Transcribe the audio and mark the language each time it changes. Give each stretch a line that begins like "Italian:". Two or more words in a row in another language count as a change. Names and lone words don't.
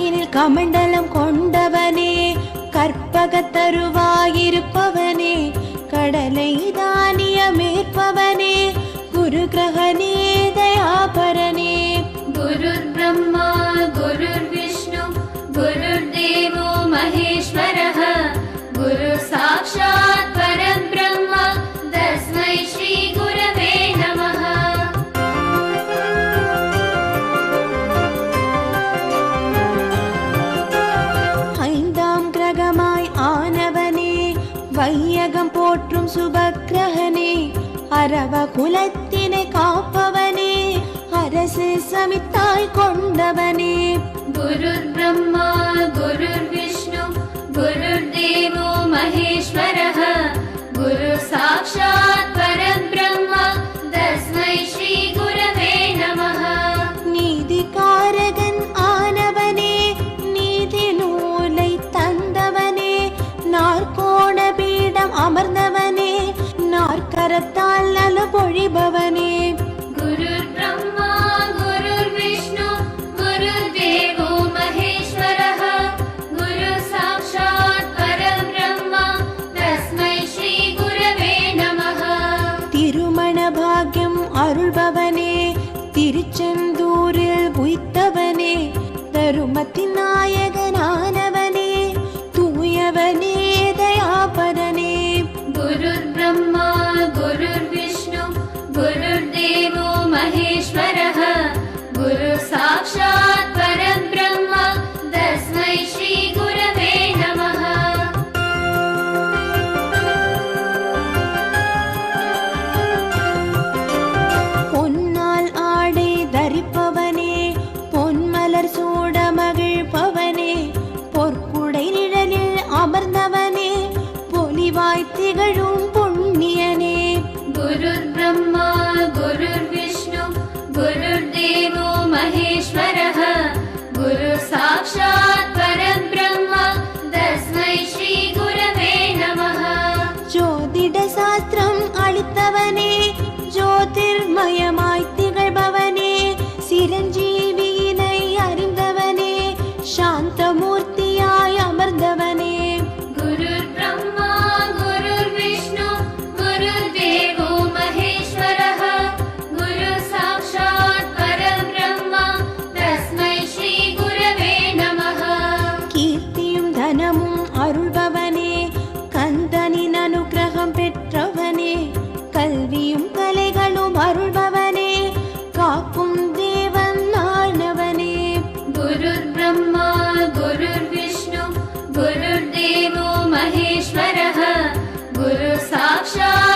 Tamil: கமண்டலம் கொண்டவனே கற்பகத்தருவாயிருப்பவனே கடலை தானியமேற்பவனே குரு கிரகணே தயாபரனே
Sanskrit: गुरुर् ब्रह्मा गुरुर्विष्णु गुरुर्देवो महेश्वरः गुरु साक्षात् परब्रह्म तस्मै श्री गुरवे नमः
Tamil: ஐந்தாம் கிரகமாய் ஆனவனே வையகம் போற்றும் சுபக்கிரகனே அரவ குலத்தினை காப்பவனே அரசு சமித்தாய் கொண்டவனே
Sanskrit: गुरुर् ब्रह्मा गुरुर्विष्णु गुरुर्देवो महेश्वरः गुरु साक्षात् परब्रह्म तस्मै श्री गुरवे नमः
Tamil: நீதிகாரகன் ஆனவனே நீதி நூலை தந்தவனே நாற்கோண பீடம் அமர்ந்தவனே நாற்கரத்தால் நல பொழிபவனே
Sanskrit: गुरुर् ब्रह्मा गुरुर्विष्णु गुरुर्देवो महेश्वरः गुरु साक्षात् परब्रह्म तस्मै श्री गुरवे नमः
Tamil: திருமண பாக்யம் அருள்பவனே திருச்செந்தூரில் உய்த்தவனே தருமத்தின் நாயகனானவனே தூயவனே தயாபரனே
Sanskrit: गुरुर् ब्रह्मा गुरुर्विष्णु गुरुर्देवो महेश्वरः गुरु साक्षात् परब्रह्म तस्मै श्री गुरवे नमः
Tamil: பொன்னால் ஆடை தரிப்பவனே பொன்மலர் சூட மகிழ்பவனே பொற்குடை நிழலில் அமர்ந்தவனே பொலிவாய் திகழும் புண்ணியனே
Sanskrit: गुरुर् ब्रह्मा गुरुर्विष्णु गुरुर्देवो महेश्वरः गुरु साक्षात् परब्रह्म तस्मै श्री गुरवे नमः
Tamil: ஜோதிட சாஸ்திரம் அளித்தவனே ஜோதிர்மயமாய் திகழ்பவனே சிரஞ்சீவியினை அறிந்தவனே சாந்தமூர்த்தியாய் அமர்ந்தவனே
Sanskrit: गुरुर् ब्रह्मा गुरुर्विष्णु गुरुर्देवो महेश्वरः गुरु साक्षात् परब्रह्म तस्मै श्री गुरवे नमः
Tamil: கீர்த்தியும் தனமும் அருள்பவனே கந்தனின் அனுக்கிரகம் பெற்றவனே கல்வியும் கலைகளும் அருள்பவனே காக்கும் தேவன் ஆனவனே
Sanskrit: गुरुर् ब्रह्मा गुरुर्विष्णु गुरुर्देवो महेश्वरः गुरु साक्षात्